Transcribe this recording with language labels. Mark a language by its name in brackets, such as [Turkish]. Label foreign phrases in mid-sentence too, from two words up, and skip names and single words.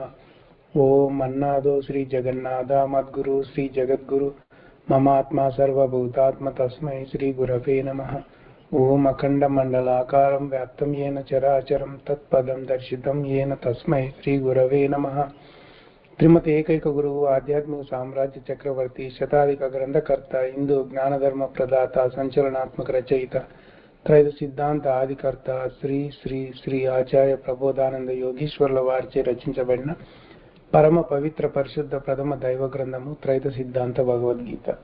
[Sanskrit] ओम अन्नादो श्री जगन्नाथ मद्गुरु श्री जगद्गुरु ममात्मा सर्वभूतात्म तस्मै श्री गुरवे नमः। ओम अखंड मंडलाकारं व्याप्तं येन चराचरं तत्पदं दर्शितं येन तस्मै श्री गुरवे नमः। [Telugu] శ్రీమతి ఏకైక గురువు ఆధ్యాత్మిక సామ్రాజ్య చక్రవర్తి శతాధిక గ్రంథకర్త హిందూ జ్ఞానధర్మ ప్రదాత సంచలనాత్మక రచయిత త్రైత సిద్ధాంత ఆదికర్త శ్రీ శ్రీ శ్రీ ఆచార్య ప్రబోధానంద యోగీశ్వర్ల వారిచే రచించబడిన పరమ పవిత్ర పరిశుద్ధ ప్రథమ దైవ గ్రంథము త్రైత సిద్ధాంత భగవద్గీత.